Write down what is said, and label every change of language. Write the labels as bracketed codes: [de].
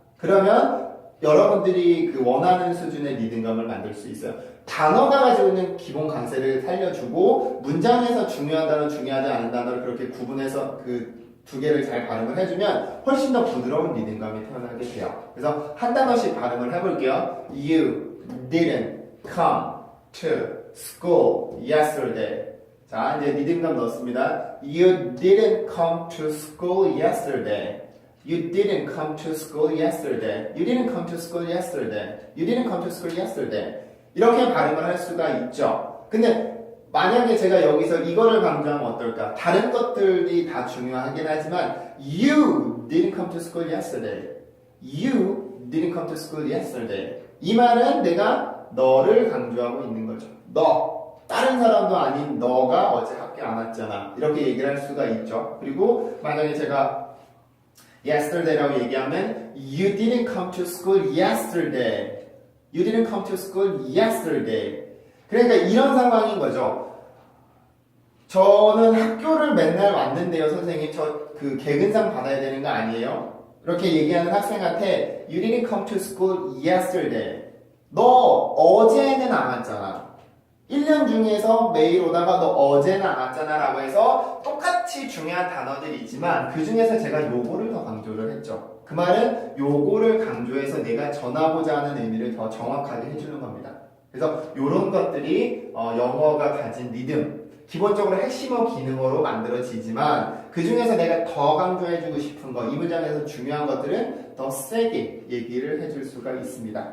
[ko] 그러면 여러분들이 그 원하는 수준의 리듬감을 만들 수 있어요. 단어가 가지고 있는 기본 강세를 살려주고 문장에서 중요한 단어, 중요하지 않은 단어를 그렇게 구분해서 그 두 개를 잘 발음을 해주면 훨씬 더 부드러운 리듬감이 태어나게 돼요. 그래서 한 단어씩 발음을 해볼게요. [en] You didn't come to school yesterday. [ko] 자, 이제 리듬감 넣습니다. [en] You didn't come to school yesterday. You didn't come to school yesterday. You didn't come to school yesterday. You didn't come to school yesterday. [ko] 이렇게 발음을 할 수가 있죠. 근데 만약에 제가 여기서 이거를 강조하면 어떨까? 다른 것들이 다 중요하긴 하지만 [en] You didn't come to school yesterday. You didn't come to school yesterday. [ko] 이 말은 내가 너를 강조하고 있는 거죠. 너. 다른 사람도 아닌 너가 어제 학교 안 왔잖아. 이렇게 얘기를 할 수가 있죠. 그리고 만약에 제가 yesterday라고 얘기하면 [en] You didn't come to school yesterday. You didn't come to school yesterday. [ko] 그러니까 이런 상황인 거죠. 저는 학교를 맨날 왔는데요, 선생님. 저 그 개근상 받아야 되는 거 아니에요? 이렇게 얘기하는 학생한테 [en] You didn't come to school yesterday. [ko] 너 어제는 안 왔잖아. 1년 중에서 매일 오다가 너 어제는 안 왔잖아 라고 해서 똑같이 중요한 단어들이 있지만 그 중에서 제가 요거를 더 강조를 했죠. 그 말은 요거를 강조해서 내가 전하고자 하는 의미를 더 정확하게 해주는 겁니다. 그래서 이런 것들이 영어가 가진 리듬, 기본적으로 핵심어 기능어로 만들어지지만 그 중에서 내가 더 강조해주고 싶은 거, 이 문장에서 중요한 것들은 더 세게 얘기를 해줄 수가 있습니다.